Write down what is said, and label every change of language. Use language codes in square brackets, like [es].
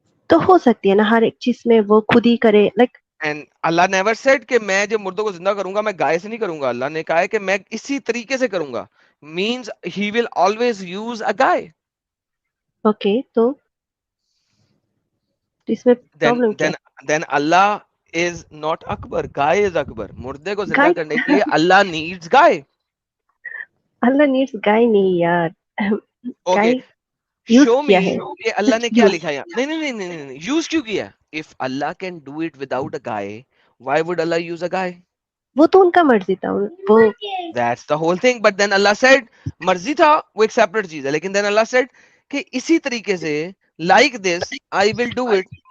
[hi] तो हो सकती है ना हर एक चीज में वो खुद ही करे, like. [en] and Allah never said [hi] कि मैं जब मुर्दों को जिंदा करूंगा मैं गाय से नहीं करूंगा. अल्लाह ने कहा है कि मैं इसी तरीके से करूंगा. [en] means he will always use a [hi] guy. Okay, तो इसमें प्रॉब्लम क्या? [en] Then Allah is not Akbar. Guy is Akbar. [hi] मुर्दे को जिंदा करने के लिए अल्लाह needs गाय. अल्लाह needs गाय नहीं यार. [en] Okay. Show me [hi] कि अल्लाह ने क्या लिखा है. नहीं. Use क्यों किया? [en] If Allah can do it without a guy, why would Allah use a guy? [hi] वो तो उनका मर्जी था वो. [en] That's the whole thing. But then Allah said [hi] मर्जी था वो एक सेपरेट चीज है, लेकिन [en] then Allah said [hi] कि इसी तरीके से [en] like this I will do it